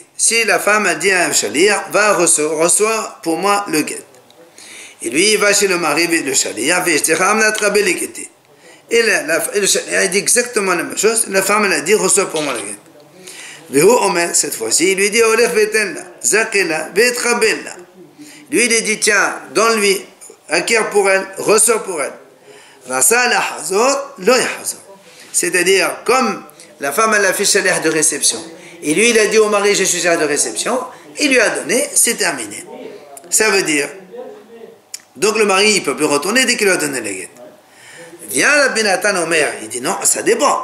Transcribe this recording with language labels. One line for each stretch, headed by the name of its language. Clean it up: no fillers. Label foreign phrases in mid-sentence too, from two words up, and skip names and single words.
French: Si la femme a dit à un shaliach, va reçois pour moi le guet. Et lui, il va chez le mari, le shaliach, Et le shaliach a dit exactement la même chose. La femme, elle a dit, reçois pour moi le guet.
Hebrew: והוא אומר,
French: cette fois-ci, il lui dit,
Hebrew: הולך ותן לה, זכה לה, והתקבל לה.
French: Lui, il dit, tiens, donne-lui, acquiert pour elle, reçois pour elle.
Hebrew: רצה לחזור, לא יחזור.
French: C'est-à-dire, comme la femme, elle a fait shaliach de réception, et lui, il a dit au mari, je suis shaliach de réception, il lui a donné, c'est terminé. Ça veut dire, donc le mari, il ne peut plus retourner dès qu'il lui a donné le guet. Vient Rabbi Nathan Omer, il dit non, ça dépend.